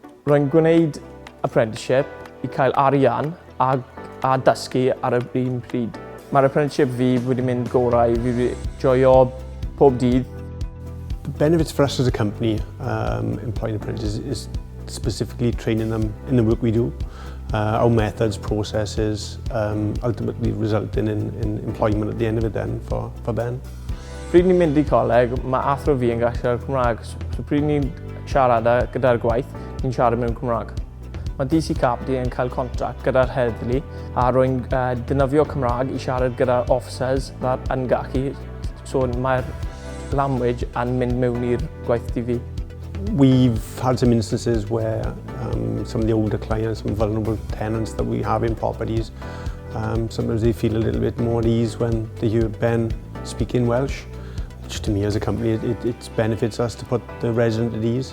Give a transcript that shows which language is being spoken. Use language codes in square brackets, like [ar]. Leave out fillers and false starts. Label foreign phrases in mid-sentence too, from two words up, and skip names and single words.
[cy] Rwy'n gwneud apprenticeship I cael arian a dysgu ar y un pryd. Mae'r apprenticeship fi wedi mynd gorau, fi wedi joio pob dydd. [en] The benefits for us as a company employing apprentices is specifically training them in the work we do. Our methods, processes, ultimately resulting in employment at the end of it then for Ben. [cy] Pryd ni'n mynd I coleg, mae athro fi yn gallu siarad Cymraeg. So pryd ni'n siarad gyda'r gwaith, ni'n siarad mewn Cymraeg. Mae DC Capdi yn cael contract gyda'r heddlu a rwy'n dynafio Cymraeg I siarad gyda'r officers yn gallu. So mae'r language yn mynd mewn i'r gwaith fi. [en] We've had some instances where some of the older clients, some vulnerable tenants that we have in properties, sometimes they feel a little bit more at ease when they hear Ben speaking Welsh, which to me as a company, it benefits us to put the resident at ease.